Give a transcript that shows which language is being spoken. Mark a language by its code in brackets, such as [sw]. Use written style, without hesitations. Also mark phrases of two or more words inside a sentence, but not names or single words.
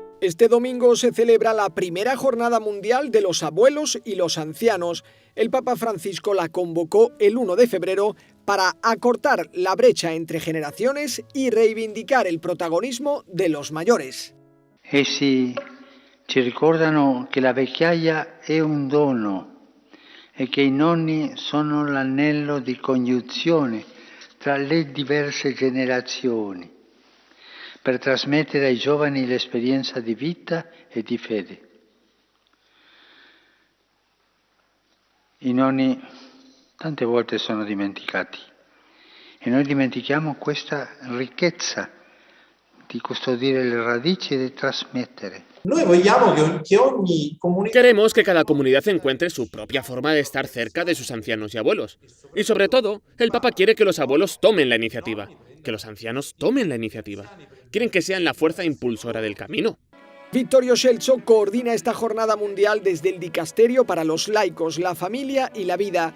[es] Este domingo se celebra la primera Jornada Mundial de los Abuelos y los Ancianos. El Papa Francisco la convocó el 1 de febrero para acortar la brecha entre generaciones y reivindicar el protagonismo de los mayores. [it] Essi ci ricordano che la vecchiaia è un dono e che i nonni sono l'anello di congiunzione tra le diverse generazioni per trasmettere ai giovani l'esperienza di vita e di fede. I nonni tante volte sono dimenticati e noi dimentichiamo questa ricchezza di custodire le radici e di trasmettere. [es] Queremos que cada comunidad encuentre su propia forma de estar cerca de sus ancianos y abuelos. Y sobre todo, el Papa quiere que los abuelos tomen la iniciativa, que los ancianos tomen la iniciativa. Quieren que sean la fuerza impulsora del camino. Vittorio Scelzo coordina esta jornada mundial desde el Dicasterio para los laicos, la familia y la vida.